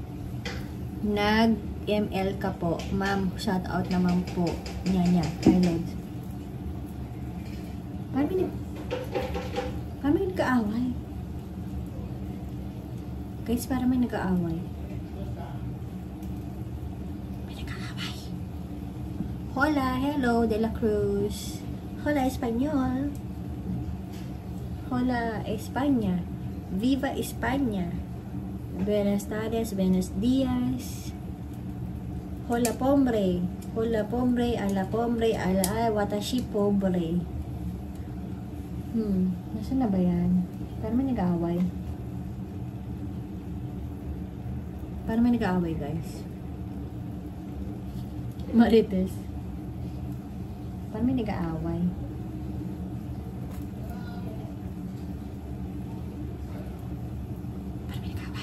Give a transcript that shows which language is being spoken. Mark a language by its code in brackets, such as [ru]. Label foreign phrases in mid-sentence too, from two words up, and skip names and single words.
[tl] Nag-ML ka po. Ma'am, [en] shout out [tl] naman po. Nya. Carlod. Paano may nagkaaway? Guys, para may nag-aaway. May nag-aaway. [es] Hola, hello, De La Cruz. Hola, Espanyol. Hola, España. Viva España. Buenas tardes, buenos días. Hola, pombre. Hola, pombre, ala, watashi, pobre. [tl] Nasaan na ba yan? Para may nag-aaway. Para may nag-aaway, guys. Marites. Para may nag-aaway. Para may nag-aaway.